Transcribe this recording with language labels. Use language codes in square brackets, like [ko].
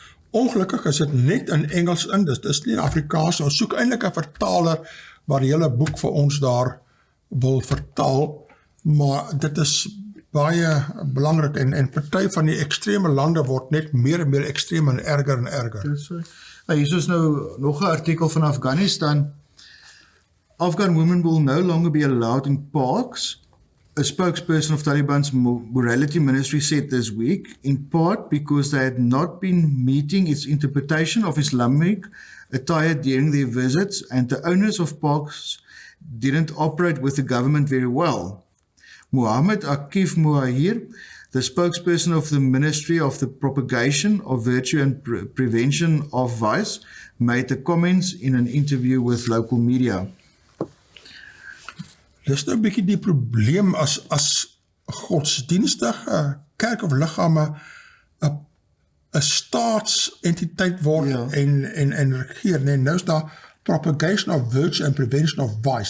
[af] Ongelukkig is dit net in Engels in, dis nie in Afrikaans, ons soek eintlik 'n vertaler wat die hele boek vir ons daar wil vertaal, maar dit is baie belangrik en party van die ekstreme lande word net meer en meer ekstreem en erger. Hier is nou nog 'n artikel van Afghanistan. [en] Afghan women will no longer be allowed in parks, a spokesperson of Taliban's morality ministry said this week, in part because they had not been meeting its interpretation of Islamic attire during their visits, and the owners of parks didn't operate with the government very well. Muhammad Akif Muahir, the spokesperson of the Ministry of the Propagation of Virtue and Prevention of Vice, made the comments in an interview with local media. [af] Dis nou 'n bietjie die probleem as godsdienstige kerk of liggame 'n staatsentiteit word en regeer. Nee, nou is daar [en] propagation of virtue and prevention of vice.